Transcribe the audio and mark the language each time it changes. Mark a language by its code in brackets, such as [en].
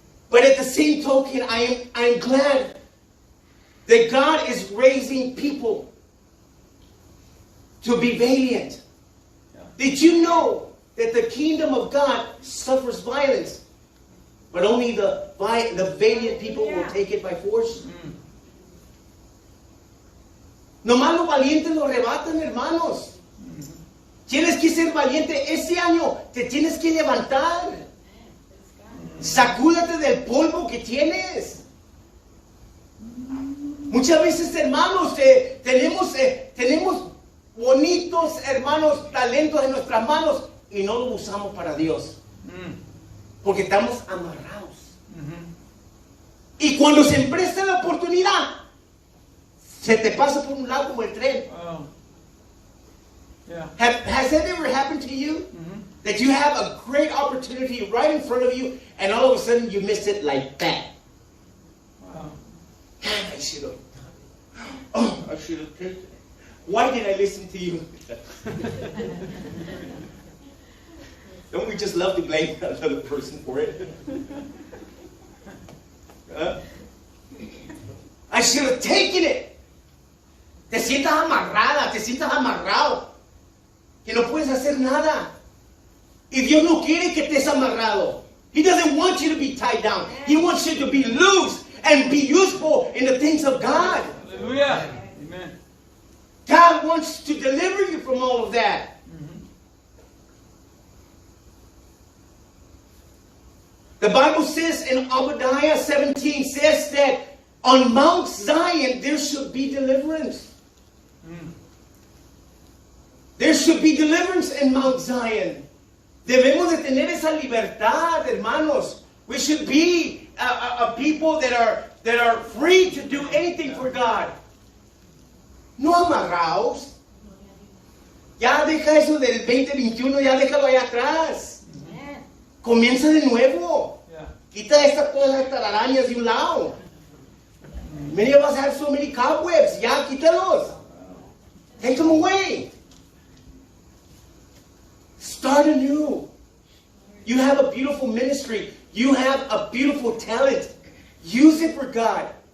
[en] But at the same token, I'm glad that God is raising people to be valiant. Did you know that the kingdom of God suffers violence, but only the valiant people will take it by force? [es] Nomás los valientes lo arrebatan, hermanos. Tienes que ser valiente. Ese año te tienes que levantar. Sacúdate del polvo que tienes. Muchas veces, hermanos, tenemos bonitos, hermanos, talentos en nuestras manos y no los usamos para Dios. Porque estamos amarrados. Y cuando se presta la oportunidad, se te pasa por un lado como el tren. [en] Has that ever happened to you? That you have a great opportunity right in front of you, and all of a sudden you miss it like that. I should have taken it. Why did I listen to you? Don't we just love to blame another person for it? I should have taken it. [es] Te sientas amarrada, te sientas amarrado, que no puedes hacer nada. Y Dios no quiere que estés amarrado. [en] He doesn't want you to be tied down. He wants you to be loose and be useful in the things of God. Hallelujah. Amen. God wants to deliver you from all of that. The Bible says in Obadiah 17 says that on Mount Zion there should be deliverance. There should be deliverance in Mount Zion. [es] Debemos de tener esa libertad, hermanos. [en] We should be a people that are free to do anything for God. [es] No amarrados. Ya deja eso del 2021, ya déjalo allá atrás. Comienza de nuevo. Quita todas las telarañas de un lado. [en] Many of us have so many cobwebs. [es] Ya, quítalos. [en] Take them away. Start anew. You have a beautiful ministry. You have a beautiful talent. Use it for God.